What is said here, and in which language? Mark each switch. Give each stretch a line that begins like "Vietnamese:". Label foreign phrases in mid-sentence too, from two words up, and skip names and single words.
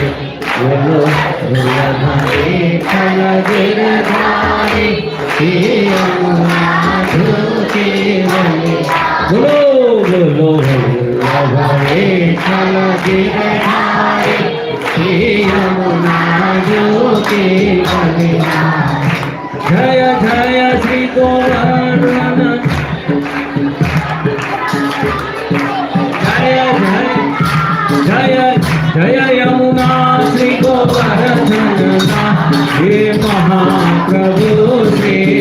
Gujarati: બોલો વલ્લભ વેઠલ ગિરધારે હે યમુનાજી કેવલ. બોલો બોલો વલ્લભ વેઠલ ગિરધારે હે યમુનાજી કેવલ.
Hindi: जय जय श्री गोवर्धन, जय जय जय जय यमुना श्री गोवर्धन, हे महाप्रभु श्री